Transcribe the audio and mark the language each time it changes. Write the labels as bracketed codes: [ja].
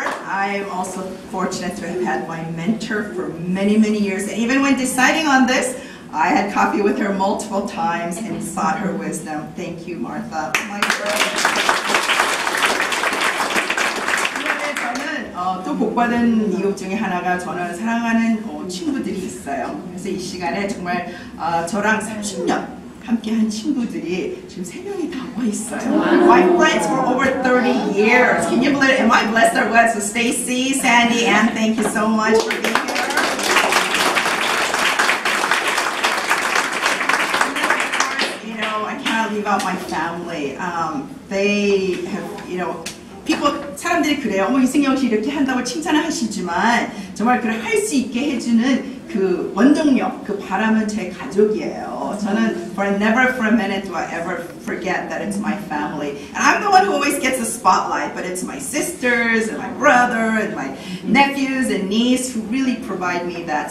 [en] I am also fortunate to have had my mentor for many, many years. And even when deciding on this, I had coffee with her multiple times and sought her wisdom. Thank you, Martha. My [ko] 저는 또 복받은 이유 중에 하나가 저는 사랑하는 친구들이 있어요. 그래서 이 시간에 정말 저랑 30년 함께한 친구들이 지금 3명이 다 와 있어요. [en] My friends for over 30 years. Can you believe it? Am I blessed or what? So Stacy, Sandy, Ann, thank you so much for being here. And then of course, you know, I cannot leave out my family. They have, you know, [ko] 사람들이 그래요. 이승영 씨 이렇게 한다고 칭찬을 하시지만 정말 그걸 할 수 있게 해주는 그 원동력, 그 바람은 제 가족이에요. 저는 [en] never for a minute do I ever forget that it's my family. And I'm the one who always gets the spotlight, but it's my sisters and my brother and my nephews and niece who really provide me that.